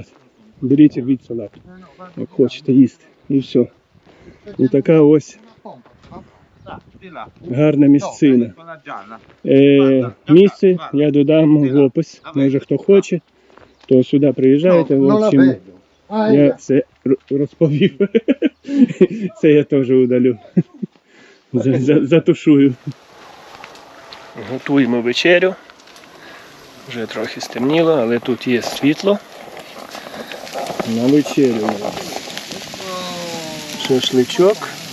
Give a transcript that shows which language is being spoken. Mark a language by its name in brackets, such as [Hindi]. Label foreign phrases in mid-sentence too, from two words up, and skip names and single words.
[Ukrainian] Беріть і рвіть салат, як хочете їсти. І все. І така ось гарна місцина. Місце я додам в опис. Може хто хоче, то сюди приїжджайте. [Russian] В [Italian] Non la [Russian] общем, [Italian] vedo. Ah, [Ukrainian] я все розповів. Це я теж удалю. Затушую. Готуємо вечерю. Вже трохи стемніло, але тут є світло. На вечерю. Шашличок.